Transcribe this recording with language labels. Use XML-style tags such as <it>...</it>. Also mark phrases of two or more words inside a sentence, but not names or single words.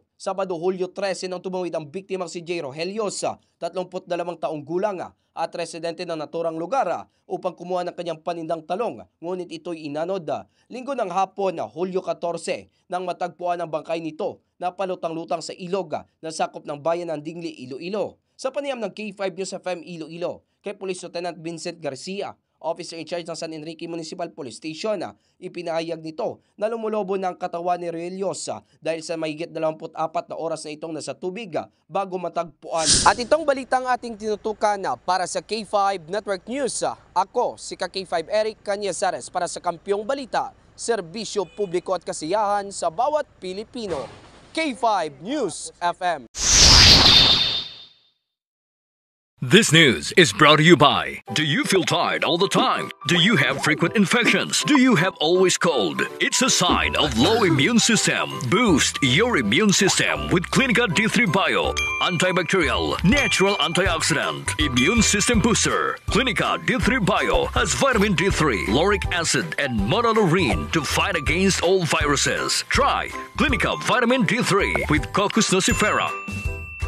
<tl>Sabado, Hulyo 13 nang tumawid ang biktimang si J. Rogelio, 32 taong gulang at residente ng naturang lugar upang kumuha ng kanyang panindang talong, ngunit ito'y inanod. Linggo ng hapon, Hulyo 14, nang matagpuan ang bangkay nito na palutang-lutang sa ilog na sakop ng bayan ng Dingli, Iloilo. Sa panayam ng K5 News FM Iloilo, kay Police Lieutenant Vincent Garcia,</tl> <en>officer in charge</en> <tl>ng San Enrique Municipal Police Station, ipinahayag nito na lumulobo ng katawan ni Roelios dahil sa mahigit 24 na oras na itong nasa tubig bago matagpuan. At itong balitang ating tinutukan para sa K5 Network News. Ako, si K5 Eric Cañazares para sa Kampyong Balita, serbisyo publiko at kasiyahan sa bawat Pilipino. K5 News FM.</tl> <en>This news is brought to you by, do you feel tired all the time? Do you have frequent infections? Do you have always cold? It's a sign of low immune system. Boost your immune system with Clinica D3 Bio, antibacterial, natural antioxidant, immune system booster. Clinica D3 Bio has vitamin D3, lauric acid, and monolurine to fight against all viruses. Try Clinica Vitamin D3 with Coccus nocifera.</en>